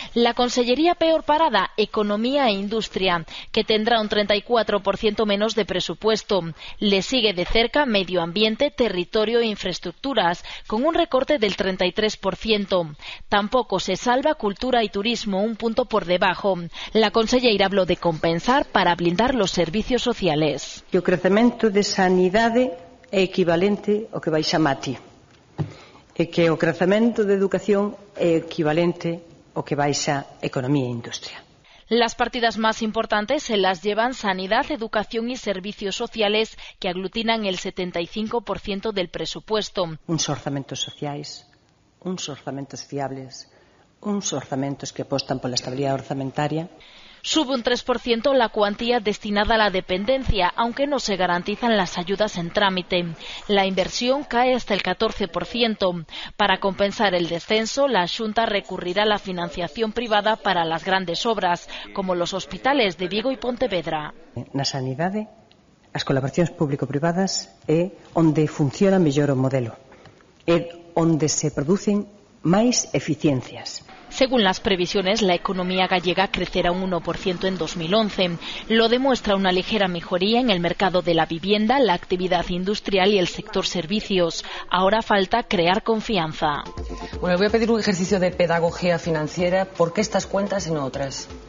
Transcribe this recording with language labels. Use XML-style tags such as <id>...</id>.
<es>La consellería peor parada, Economía e Industria, que tendrá un 34% menos de presupuesto. Le sigue de cerca Medio Ambiente, Territorio e Infraestructuras, con un recorte del 33%. Tampoco se salva Cultura y Turismo, un punto por debajo. La conselleira habló de compensar para blindar los servicios sociales.</es> <gl>O crecemento de sanidade é equivalente ao que baixa Mati. E que o crecemento de educación é equivalente ao que baixa Economía e Industria.</gl> <es>Las partidas más importantes se las llevan Sanidad, Educación y Servicios Sociales, que aglutinan el 75% del presupuesto.</es> <gl>Uns orzamentos sociais, uns orzamentos fiables, uns orzamentos que apostan pola estabilidade orzamentaria.</gl> <es>Sube un 3% la cuantía destinada a la dependencia, aunque no se garantizan las ayudas en trámite. La inversión cae hasta el 14%. Para compensar el descenso, la Xunta recurrirá a la financiación privada para las grandes obras, como los hospitales de Vigo y Pontevedra.</es> <gl>Na sanidade, as colaboracións público-privadas é onde funciona mellor o modelo. É onde se producen máis eficiencias.</gl> <es>Según las previsiones, la economía gallega crecerá un 1% en 2011. Lo demuestra una ligera mejoría en el mercado de la vivienda, la actividad industrial y el sector servicios. Ahora falta crear confianza. Bueno, le voy a pedir un ejercicio de pedagogía financiera. ¿Por qué estas cuentas y no otras?</es>